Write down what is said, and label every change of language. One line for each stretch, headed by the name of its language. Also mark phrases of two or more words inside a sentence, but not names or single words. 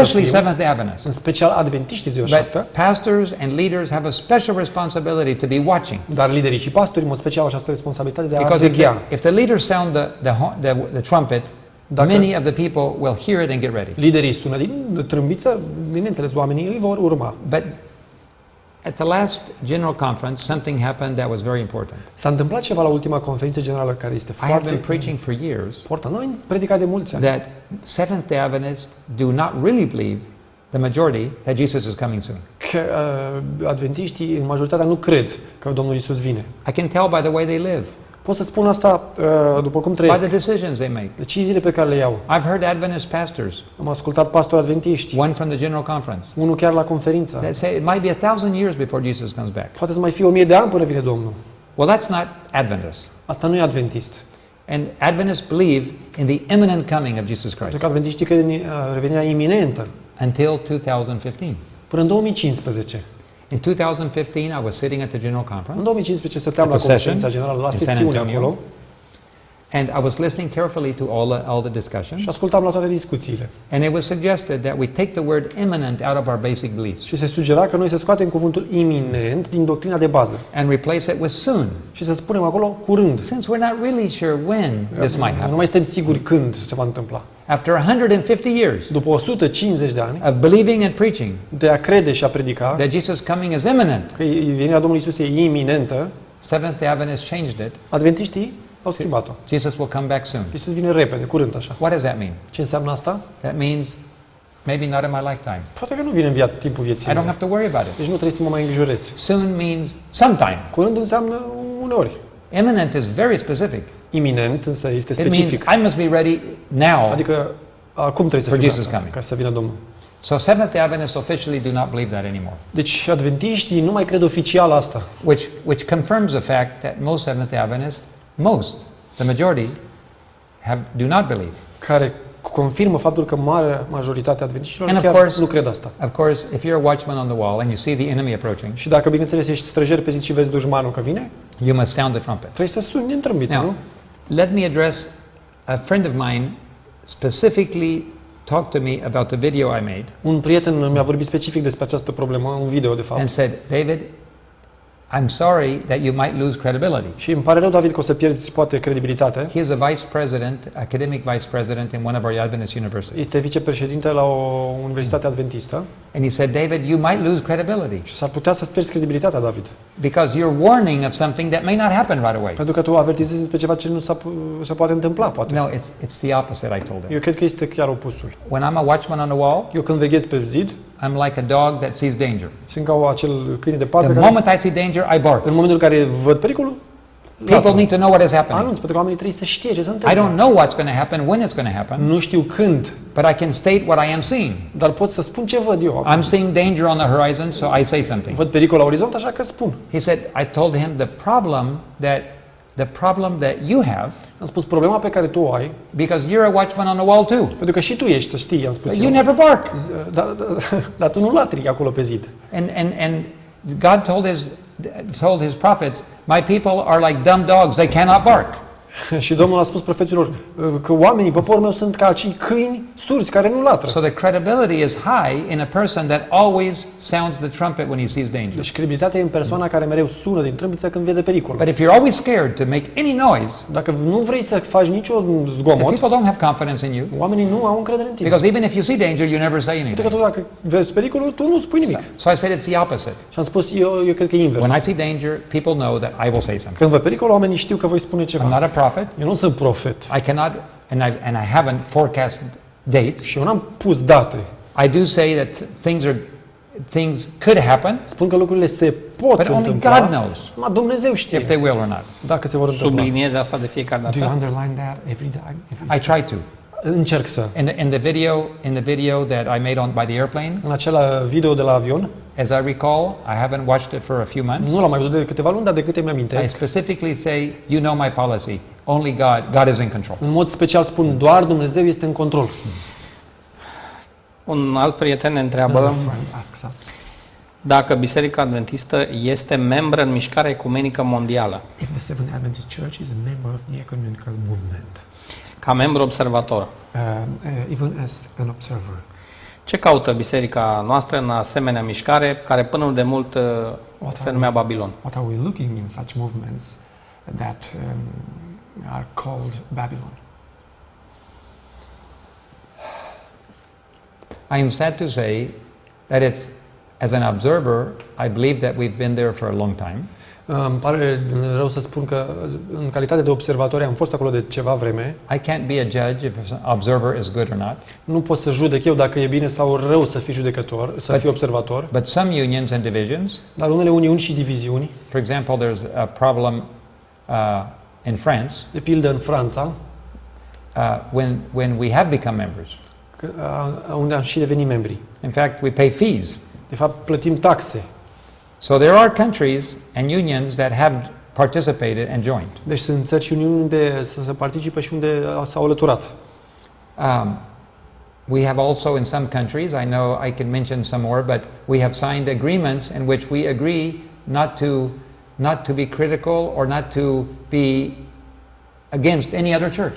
English: especially fim, Seventh-day Adventists.
Romanian: în special adventiștii ziua
English: But
Romanian: șaptea,
English: pastors and leaders have a special responsibility to be watching.
Romanian: dar liderii și pastorii, în mod special, au această responsabilitate de a
English: Because
Romanian: veghea.
English: if the leaders sound the trumpet,
Romanian: Dacă-
English: many of the people will hear it and get ready.
Romanian: Liderii sună din trâmbiță, bineînțeles, oamenii îi vor urma.
English: But at the last general conference, something happened that was very important.
Romanian: S-a întâmplat ceva la ultima conferință generală care este
English: I have
Romanian: foarte
English: been preaching for years
Romanian: important. Noi am predicat de mulți ani.
English: that Seventh-day Adventists do not really believe, the majority, that Jesus is coming soon.
Romanian: Că adventiștii, în majoritatea, nu cred că Domnul Iisus vine.
English: I can tell by the way they live,
Romanian: Pot să spun asta după cum
English: by
Romanian: trăiesc.
English: the decisions they make.
Romanian: Deciziile pe care le iau.
English: I've heard Adventist pastors,
Romanian: Am ascultat pastori adventiști,
English: one from the general conference,
Romanian: unul chiar la conferință.
English: that say it might be 1,000 years before Jesus comes back.
Romanian: Poate să mai fie 1000 de ani până vine Domnul.
English: Well, that's not Adventist.
Romanian: Asta nu e adventist.
English: And Adventists believe in the imminent coming of Jesus
Romanian: Pentru Christ că adventiștii cred în revenirea iminentă.
English: until 2015.
Romanian: Până în 2015.
English: In 2015, I was sitting at the general
Romanian: În
English: conference,
Romanian: 2015 stăteam
English: At
Romanian: la
English: the
Romanian: conferința
English: session
Romanian: generală, la
English: in San
Romanian: sesiune
English: Antonio.
Romanian: acolo
English: and I was listening carefully to all the discussions.
Romanian: și ascultam la toate discuțiile.
English: And it was suggested that we take the word imminent out of our basic beliefs
Romanian: Și se sugera că noi să scoatem cuvântul iminent din doctrina de bază
English: and replace it with soon,
Romanian: și să spunem acolo curând.
English: since we're not really sure when this might
Romanian: Nu
English: happen.
Romanian: mai suntem siguri când se va întâmpla.
English: After 150 years
Romanian: După 150 de ani
English: of believing and preaching
Romanian: de a crede și a predica
English: that Jesus' coming is imminent,
Romanian: că venirea Domnului Iisus e iminentă,
English: Seventh-day Adventists changed it.
Romanian: adventiștii au schimbat-o.
English: Jesus will come back soon.
Romanian: Iisus vine repede, curând așa.
English: What does that mean?
Romanian: Ce înseamnă asta?
English: That means maybe not in my lifetime.
Romanian: Poate că nu vine în timpul vieții
English: I don't
Romanian: mele.
English: have to worry about it.
Romanian: Deci nu trebuie să mă mai îngrijorez.
English: Soon means sometime.
Romanian: Curând înseamnă uneori.
English: Imminent is very specific.
Romanian: Iminent însă este
English: It means
Romanian: specific.
English: I must be ready now.
Romanian: Adică acum trebuie să
English: For
Romanian: fiu Jesus gata,
English: coming.
Romanian: ca să vină Domnul.
English: So Seventh-day Adventists officially do not believe that anymore,
Romanian: Deci adventiștii nu mai cred oficial asta.
English: which confirms the fact that most Seventh-day Adventists, the majority, do not believe.
Romanian: Care confirmă faptul că marea majoritate a adventiștilor
English: And of
Romanian: chiar
English: course-
Romanian: nu cred asta.
English: Of course, if you're a watchman on the wall and you see the enemy approaching,
Romanian: Și dacă, bineînțeles, ești străjer pe zi și vezi dușmanul că vine,
English: you must sound the trumpet.
Romanian: trebuie să suni în trâmbiță,
English: Now,
Romanian: nu?
English: let me address a friend of mine specifically talked to me about the video I made
Romanian: Un prieten mi-a vorbit specific despre această problemă, un video, de fapt,
English: and said, David, I'm sorry that you might lose credibility.
Romanian: Și îmi pare rău, David, că o să pierzi poate credibilitate.
English: He is a vice president, academic vice president in one of our Adventist universities.
Romanian: Este vicepreședinte la o universitate adventistă.
English: And he said, David, you might lose credibility
Romanian: Și s-ar putea să-ți pierzi credibilitatea, David.
English: because you're warning of something that may not happen right away.
Romanian: Pentru că tu avertizezi despre ceva ce nu se poate întâmpla, poate.
English: No, it's the opposite, I told him.
Romanian: Eu cred că este chiar opusul.
English: When I'm a watchman on the wall,
Romanian: Eu când veghez pe zid,
English: I'm like a dog that sees danger.
Romanian: sunt ca acel câine de pază
English: The
Romanian: care,
English: moment I see danger, I bark.
Romanian: în momentul în care văd pericolul,
English: People need to know what is happening.
Romanian: anunț, pentru că oamenii trebuie să știe ce se
English: I
Romanian: întâmplă.
English: don't know what's going to happen, when it's going to happen,
Romanian: Nu știu când,
English: but I can state what I am seeing.
Romanian: dar pot să spun ce văd eu.
English: I'm seeing danger on the horizon, so I say something.
Romanian: Văd pericol la orizont, așa că spun.
English: He said, I told him the problem that you have,
Romanian: Am spus problema pe care tu o ai,
English: because you're a watchman on the wall too.
Romanian: pentru că și tu ești, să știi, am spus
English: You
Romanian: eu.
English: never bark.
Romanian: Dar tu nu latri acolo pe zid.
English: And God told his prophets, my people are like dumb dogs, they cannot bark.
Romanian: Și Domnul a spus profeților că oamenii, poporul meu, sunt ca acei câini surzi care nu latră.
English: So the credibility is high in a person that always sounds the trumpet when he sees danger.
Romanian: Deci credibilitatea e în persoana care mereu sună din trâmbiță când vede pericol.
English: But if you're always scared to make any noise,
Romanian: Dacă nu vrei să faci nicio
English: if
Romanian: zgomot,
English: people don't have confidence in you,
Romanian: oamenii nu au încredere în tine.
English: because even if you see danger, you never say
Romanian: Pentru că
English: anything.
Romanian: tu dacă vezi pericolul, tu nu spui nimic.
English: So I said it's the opposite.
Romanian: Și am spus, eu cred că e invers.
English: When I see danger, people know that I will say something.
Romanian: Când văd pericol, oamenii știu că voi spune
English: I'm
Romanian: ceva.
English: not a prophet.
Romanian: Eu nu sunt profet.
English: I cannot, and I haven't forecast dates.
Romanian: Și eu n-am pus date.
English: I do say that things could happen,
Romanian: Spun că lucrurile se pot
English: but only
Romanian: întâmpla.
English: God knows
Romanian: Numai Dumnezeu știe
English: if they will or not.
Romanian: dacă se vor întâmpla. Subliniezi asta de fiecare
English: Do you
Romanian: dată?
English: underline that every time? I try to.
Romanian: Încerc să.
English: In the video that I made by the airplane,
Romanian: În acela video de la avion,
English: as I recall, I haven't watched it for a few months.
Romanian: nu l-am mai văzut de câteva luni, dar de câte
English: I
Romanian: mi-amintesc,
English: specifically say, you know my policy. Only God is in control.
Romanian: în mod special spun, doar Dumnezeu este în control. Un alt prieten ne întreabă
English: Another friend asks us,
Romanian: dacă Biserica Adventistă este membră în mișcarea ecumenică mondială,
English: if the Seventh Adventist Church is a member of the ecumenical movement,
Romanian: ca membru observator.
English: even as an observer.
Romanian: Ce caută biserica noastră în asemenea mișcare, care până de mult se numea Babilon?
English: What are we looking in such movements that are called Babylon? I am sad to say that it's, as an observer, I believe that we've been there for a long time.
Romanian: Îmi pare rău să spun că în calitate de observatori am fost acolo de ceva vreme.
English: I can't be a judge if an observer is good or not.
Romanian: Nu pot să judec eu dacă e bine sau rău să fii judecător, să fii observator.
English: But some unions and divisions,
Romanian: Dar unele uniuni și diviziuni,
English: for example, there's a problem in France
Romanian: de pildă în Franța,
English: when we have become members.
Romanian: unde am și devenit membri.
English: In fact, we pay fees.
Romanian: De fapt, plătim taxe.
English: So there are countries and unions that have participated and joined.
Romanian: Deci sunt țări și uniuni unde să se participe și unde s-au alăturat.
English: We have also in some countries, I know I can mention some more, but we have signed agreements in which we agree not to be critical or not to be against any other church.